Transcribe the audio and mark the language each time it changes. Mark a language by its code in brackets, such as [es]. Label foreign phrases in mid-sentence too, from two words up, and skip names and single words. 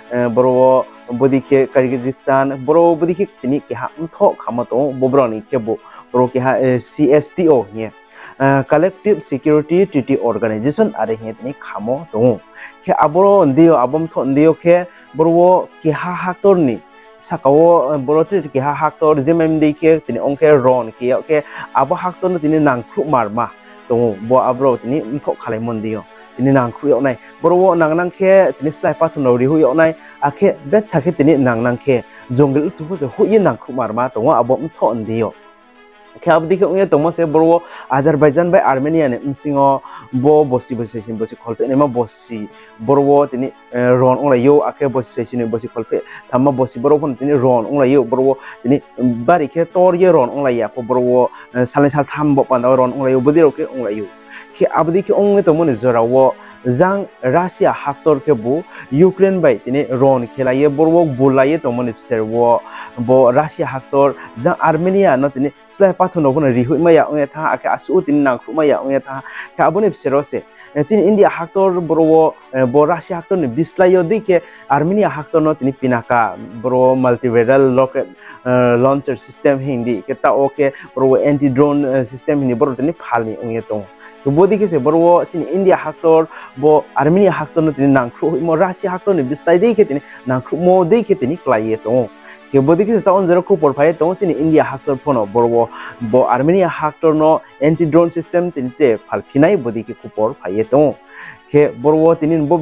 [ria] bro bodike Kyrgyzstan bro bodike tini ke ha mtho khamato bobroni ke bo bro ke ha CSTO ye [en] Collective Security Treaty Organization [ria] are he tini khamo tong ke aboro ndio abom tho ndio ke bro ke ha haktor ni sakao borotir ki ha haktor jemem de ke tini onke ron ki ke abo haktor no tini nangkhru marma to bo abro tini mthok khalai mondio tini nangkhru yo nai boro nangnang ke tini slai patun ri hu yo nai akhe bet thake tini nangnang ke jongle tu se hu yin nangkhru marma to abo mthok ndio ke abdi ke unge tomo se boro Azerbaijan bai Armenia ne msingo bo bosi kholpe ne ma bosi boro tini ron ongla yo ake bosi sini bosi kholpe thamma bosi boro phon tini ron ongla yo boro tini bari ke tor ye ron ongla ya ko boro sal tham bo pan ron ongla yo bodi ro ke ongla yo ke abdi ke unge tomo ne zorawo jang Russia haktor ke bu Ukraine bai tini ron khela ye boro bulaye tomo ne serwo bo Russia haktor jang Armenia no tini slai pathono bono rihui maya onge tha ake asu tini nangkhu maya onge tha ka abone pserose chin India haktor boro bo Russia haktor ni bislayo dike Armenia haktor no tini pinaka boro [en] multi-barrel rocket launcher system [ria] hindi ke ta oke boro [en] anti drone system [ria] hindi boro tini phalni onge tong to bodi ke se boro chin India haktor bo Armenia haktor no tini nangkhu mo Russia haktor ni bislai dike tini nangkhu mo dike tini klaye tong ke bodi ke ta on zero ko por phai tong chin India haktor phono boro bo Armenia haktor no [en] anti drone system [ria] tin te phal phinai bodi ke ko por phai tong ke boro tinin bo